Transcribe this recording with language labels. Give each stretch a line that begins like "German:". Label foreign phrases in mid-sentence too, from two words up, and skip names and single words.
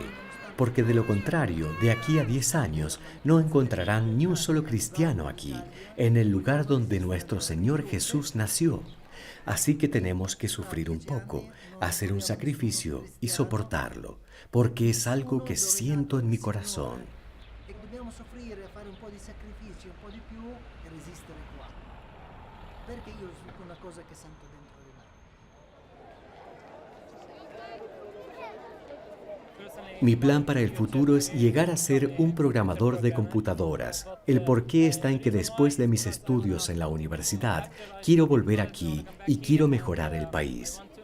Spanish: Porque de lo contrario, de aquí a 10 años, no encontrarán ni un solo cristiano aquí, en el lugar donde nuestro Señor Jesús nació. Así que tenemos que sufrir un poco, hacer un sacrificio y soportarlo, porque es algo que siento en mi corazón.
Italian: E dobbiamo soffrire, fare un po' di sacrificio, un po' di più e resistere qua. Perché io ho una cosa che sento dentro di me.
Spanish: Mi plan para el futuro es llegar a ser un programador de computadoras. El porqué está en que después de mis estudios en la universidad, quiero volver aquí y quiero mejorar el país.